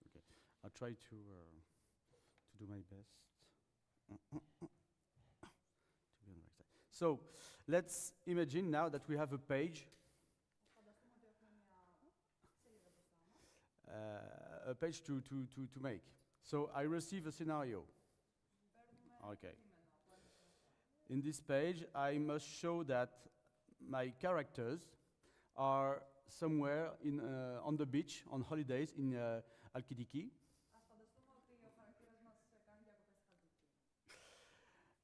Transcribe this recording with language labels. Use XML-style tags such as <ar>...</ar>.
<en>Okay, I'll try to do my best. To be on the right side. So let's imagine now that we have a page.</en> <el>Φανταστούμε ότι έχουμε μια σελίδα μπροστά μας.</el> <en>A page to make. So I receive a scenario. Okay. In this page, I must show that my characters are somewhere on the beach on holidays in Alkidiki.</en> <el>Ας φανταστούμε ότι ο χαρακτήρας μας κάνει διακοπές στη Χαλκιδική.</el>